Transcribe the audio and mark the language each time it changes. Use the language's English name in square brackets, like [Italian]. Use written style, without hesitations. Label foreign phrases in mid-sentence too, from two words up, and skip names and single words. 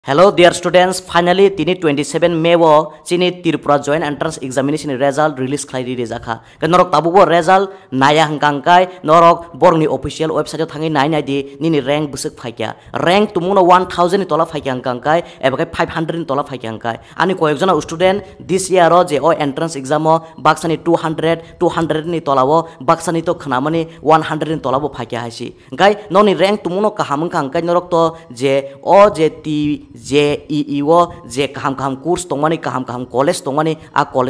[English] Hello dear students, [Kok Borok] finally tini 27 May wo chini Tripura [English] joint entrance examination result release [Kok Borok] khlai ri jaka. Norok tabu bo result naya hangkangkai norok borni [English] official website [Kok Borok] thangi nai di nini rank busuk phaikya. Rank tumuno 1000 tola phaikya hangkangkai ebakai 500 tola phaikya hangkai. Ani koyekjona student [English] this year [Kok Borok] ro je o [English] entrance exam [Kok Borok] o baksani 200 ni tola wo baksani to khnamani 100 ni tola bo phaikya haisi. Gai noni rank tumuno kaham hangkangkai norok to je o je ti JEE wo je kaham course tongmani kaham college tongmani a college